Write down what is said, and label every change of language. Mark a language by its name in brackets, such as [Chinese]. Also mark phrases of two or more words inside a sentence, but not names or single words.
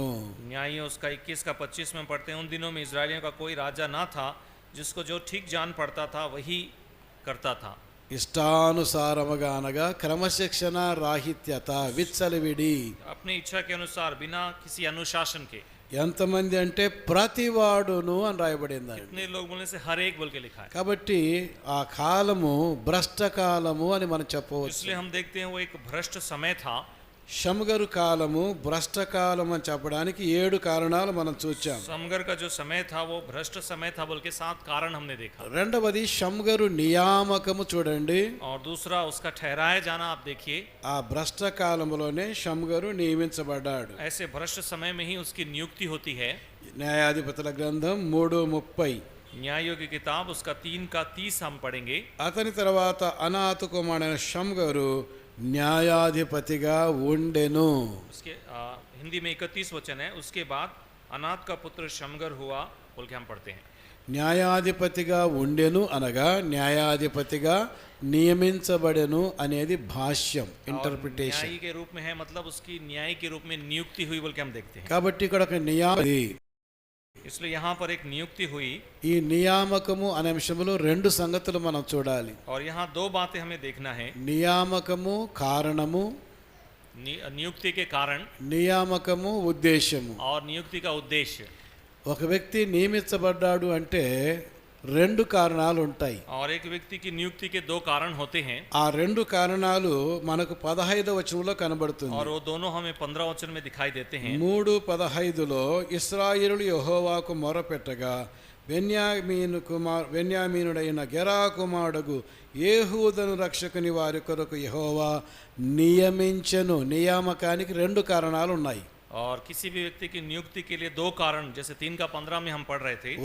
[Hindi] न्यायियों उसका 21 का 25 में पढ़ते हैं, उन दिनों में इजराइलियों का कोई राजा ना था, जिसको जो ठीक जान पड़ता था वही करता था. [Telugu] ఇష్టానుసారముగా అనగా క్రమశిక్షణ రాహిత్యత, విచ్చలవిడి. [Hindi] अपनी इच्छा के अनुसार, बिना किसी अनुशासन के. [Telugu] ఎంతమంది అంటే ప్రతివాడును అని రాయబడింది. [Hindi] कितने लोग बोलने से हर एक बोल के लिखा है. [Telugu] కాబట్టి ఆ కాలము భ్రష్ట కాలము అని మనం చెప్పవచ్చు. [Hindi] इसलिए हम देखते हैं वो एक भ्रष्ट समय था. [Telugu] షమ్గరు కాలము భ్రష్ట కాలం అని చెప్పడానికి 7 కారణాలు మనం చూచాం. [Hindi] समगर का जो समय था वो भ्रष्ट समय था बोल के 7 कारण हमने देखा. [Telugu] రెండవది షమ్గరు నియామకము చూడండి. [Hindi] और दूसरा उसका ठहराया जाना आप देखिए. [Telugu] ఆ భ్రష్ట కాలంలోనే షమ్గరు నియమించబడ్డాడు. [Hindi] ऐसे भ्रष्ट समय में ही उसकी नियुक्ति होती है. [Telugu] న్యాయాధిపతుల గ్రంథం 3:30. [Hindi] न्यायों की किताब उसका 3 का 30 हम पढ़ेंगे. [Telugu] అతని తర్వాత అనాతు కుమారుడైన షమ్గరు న్యాయాధిపతిగా ఉండెను. [Hindi] उसके हिंदी में 31 वचन है. उसके बाद अनाथ का पुत्र शमगर हुआ बोल के हम पढ़ते हैं. [Telugu] న్యాయాధిపతిగా ఉండెను అనగా న్యాయాధిపతిగా నియమించబడెను అనేది భాష్యం, ఇంటర్ప్రిటేషన్. [Hindi] न्यायी के रूप में है, मतलब उसकी न्याय के रूप में नियुक्ति हुई बोल के हम देखते हैं. [Telugu] కాబట్టి ఇక్కడ ఒక నియామది. [Hindi] इसलिए यहाँ पर एक नियुक्ति हुई. [Telugu] ఈ నియామకము అనే అంశంలో 2 సంగతులు మనం చూడాలి. [Hindi] और यहाँ 2 बातें हमें देखना है. [Telugu] నియామకము కారణము, [Hindi] नियुक्ति के कारण [Telugu] నియామకము ఉద్దేశము. [Hindi] और नियुक्ति का उद्देश्य. [Telugu] ఒక వ్యక్తి నియమించబడ్డాడు అంటే 2 కారణాలు ఉంటాయి. [Hindi] और एक व्यक्ति की नियुक्ति के 2 कारण होते हैं. [Telugu] ఆ 2 కారణాలు మనకు 15వ వచనంలో కనబడుతుంది. [Hindi] और वो दोनों हमें 15 वचन में दिखाई देते हैं. [Telugu] 3:15లో ఇశ్రాయేలు యెహోవాకు మొరపెట్టగా బెన్యామీనుడైన గెరా కుమారుడు ఏహూదను రక్షకుని వారి కొరకు యెహోవా నియమించెను. నియామకానికి 2 కారణాలు ఉన్నాయి. [Hindi] और किसी भी व्यक्ति की नियुक्ति के लिए 2 कारण, जैसे 3 का 15 में हम पढ़ रहे थे.